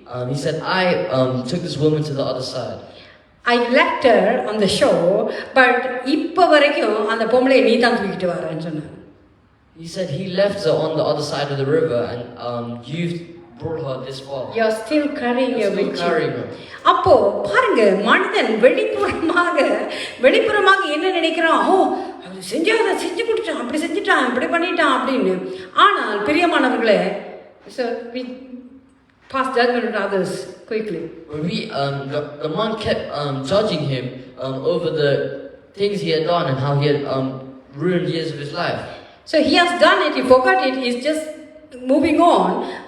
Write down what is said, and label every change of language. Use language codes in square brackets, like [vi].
[en] He said, I took this woman to the other side. I left her on the shore, but [ta] இப்ப வரைக்கும் அந்த பொம்பளையை நீ தான் தூக்கிட்டு வரேன்னு சொன்னார். [en] He said he left her on the other side of the river, and you brought her this far. You are still carrying her with you. [ta] அப்போ பாருங்க, மனிதன் வெளிப்புறமாக என்ன நினைக்கிறான், ஓ அது செஞ்சு கொடுத்தான், அப்படி செஞ்சுட்டான், இப்படி பண்ணிட்டான் அப்படின்னு. ஆனால் பிரியமானவர்களே, [en] so we pass judgment on others quickly. The monk kept judging him over the things he had done and how he had ruined years of his life. So he has done it, he forgot it, he's just moving on.